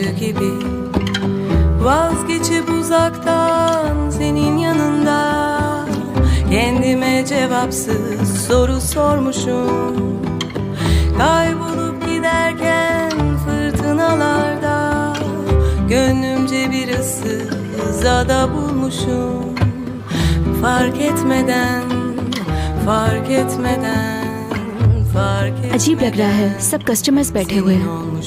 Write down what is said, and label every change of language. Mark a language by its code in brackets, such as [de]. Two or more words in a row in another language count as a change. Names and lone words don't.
[tr] gibi, vazgeçip uzaktan senin yanında, kendime cevapsız soru sormuşum, kaybolup giderken fırtınalarda, gönlümce bir ıssız ada bulmuşum, fark etmeden, fark etmeden, fark etmeden. [hi] अजीब लग रहा है, सब कस्टमर्स बैठे हुए हैं।